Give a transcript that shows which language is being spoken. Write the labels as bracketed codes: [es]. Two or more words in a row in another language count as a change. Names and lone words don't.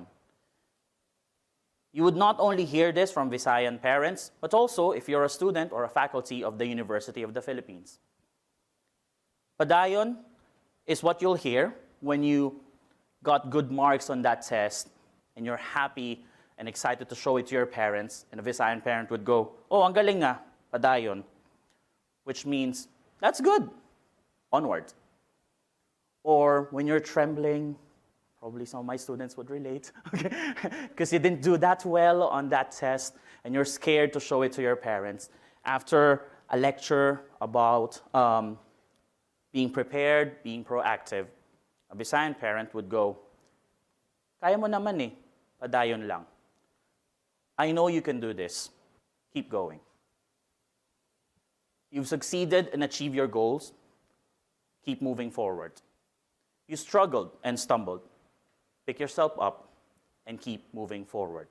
[en] You would not only hear this from Visayan parents, but also if you're a student or a faculty of the University of the Philippines. Padayon is what you'll hear when you got good marks on that test and you're happy and excited to show it to your parents, and a Visayan parent would go, [tl] "Oh, ang galing nga, padayon," [en] which means, "That's good, onward." Or when you're trembling, probably some of my students would relate, because you didn't do that well on that test, and you're scared to show it to your parents. After a lecture about being prepared, being proactive, a Visayan parent would go, [tl] "Kaya mo naman eh, padayon lang. [en] I know you can do this. Keep going. You've succeeded and achieved your goals. Keep moving forward. You struggled and stumbled. Pick yourself up and keep moving forward."